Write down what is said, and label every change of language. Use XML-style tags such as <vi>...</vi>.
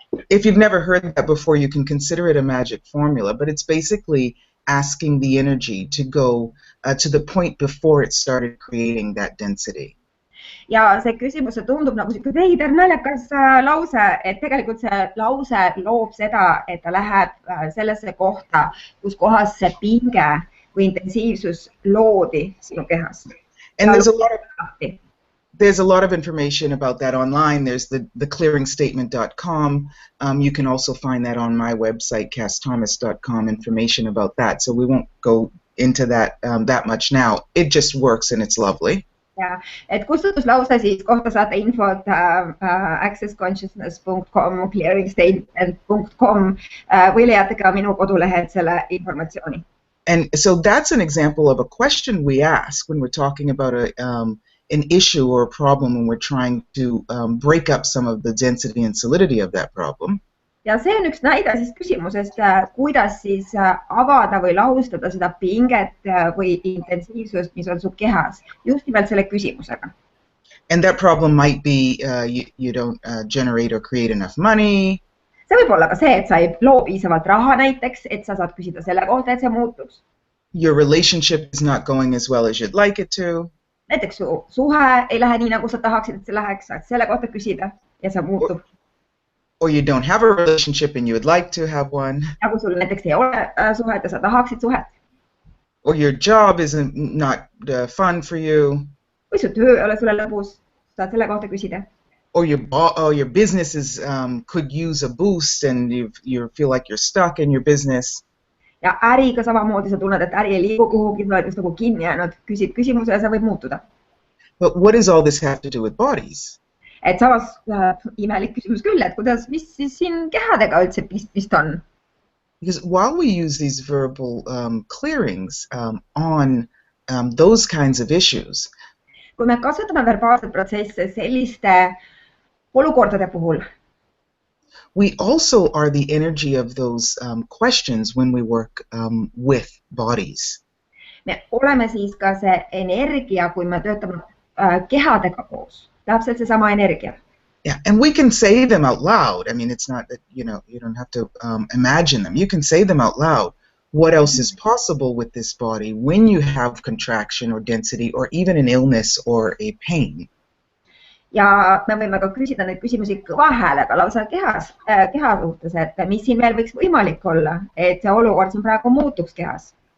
<en>If you've never heard that before, you can consider it a magic formula, but it's basically asking the energy to go to the point before it started creating that density.</en> <et>Ja see küsimus tundub nagu selline veider naljakas lause, et tegelikult see lause loob seda, et ta läheb sellesse kohta, kus kohas see pinge või intensiivsus loodi sinu kehas.</et> <en>And there's a lot of information about that online. There's the clearingstatement.com. You can also find that on my website, kassthomase.com, information about that. So we won't go into that that much now. It just works and it's lovely.</en> <et>Ja, et kustutuslause siis kohta saate infot accessconsciousness.com, clearingstatement.com või leiate ka minu kodulehelt selle informatsiooni.</et> <en>And so that's an example of a question we ask when we're talking about an issue or a problem, when we're trying to break up some of the density and solidity of that problem.</en> <et>Ja see on üks näide siis küsimusest, kuidas siis avada või lahustada seda pinget või intensiivsust, mis on su kehas, just nimelt selle küsimusega.</et> <en>And that problem might be you don't generate or create enough money.</en> <et>See võib olla ka see, et sa ei loo piisavalt raha näiteks, et sa saad küsida selle kohta, et see muutuks.</et> <en>Your relationship is not going as well as you'd like it to.</en> <et>Näiteks su suhe ei lähe nii, nagu sa tahaksid, et see läheks, saad selle kohta küsida ja see muutub.</et> <en>Or you don't have a relationship and you would like to have one.</en> <et>Nagu sul näiteks ei ole suhet ja sa tahaksid suhet.</et> <en>Or your job is not fun for you.</en> <et>Või su töö ei ole sulle lõbus, saad selle kohta küsida.</et> <en>Or your business is could use a boost and you feel like you're stuck in your business.</en> <et>Ja äriga samamoodi sa tunned, et äri ei liigu kuhugi, sa oled just nagu kinni jäänud, küsid küsimuse ja see võib muutuda.</et> <en>But what does all this have to do with bodies?</en> <et>Et samas imelik küsimus küll, et kuidas, mis siis siin kehadega üldse pistmist on?</et> <en>Because while we use these verbal clearings on those kinds of issues,</en> <et>kui me kasutame verbaalset protsesse selliste olukordade puhul,</et> <en>We also are the energy of those questions when we work with bodies.</en> <et>Me oleme siis ka see energia, kui me töötame kehadega koos. Täpselt seesama energia.</et> <en>Yeah, and we can say them out loud. I mean, it's not that, you know, you don't have to imagine them. You can say them out loud. What else is possible with this body when you have contraction or density or even an illness or a pain?</en> <et>Ja me võime ka küsida neid küsimusi kõva häälega lausa keha suhtes, et mis siin veel võiks võimalik olla, et see olukord siin praegu muutuks kehas.</et>